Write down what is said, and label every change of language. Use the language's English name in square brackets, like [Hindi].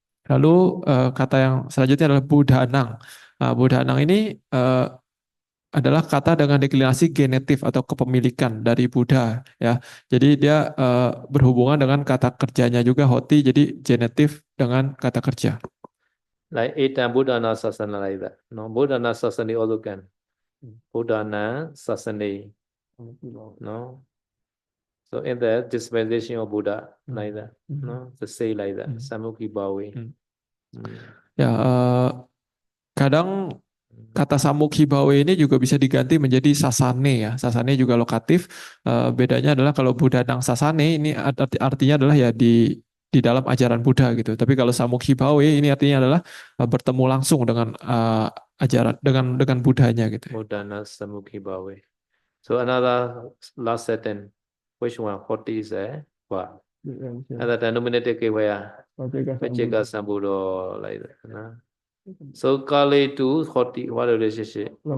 [Indonesian] Lalu kata yang selanjutnya adalah budanang. Nah, budanang ini adalah kata dengan deklinasi genetif atau kepemilikan dari Buddha ya. Jadi dia berhubungan dengan kata kerjanya juga hoti, jadi genetif dengan kata kerja. [English] Like [Pali] Etam Buddhana Sasana [English] like that. No, [Pali] Buddhana Sasana [English] also can. [Pali] Buddhana Sasana. No. [English] So in the dispensation of Buddha like that. No, to say like that. [Pali] Samukhi Bhawe. [Indonesian] Ya, kadang Kata samukhi bawe ini juga bisa diganti menjadi sasane ya. Sasane juga lokatif. Bedanya adalah kalau Buddhanang sasane ini artinya adalah ya di dalam ajaran Buddha gitu. Tapi kalau samukhi bawe ini artinya adalah bertemu langsung dengan ajaran dengan Buddhanya gitu. [Pali] Mudana Samukhi Bhave. [English] So another last sentence. Which one? 40 is what? Another denominator where Pacheka Sambudo like that. Nah. So Kali to 40, what relationship?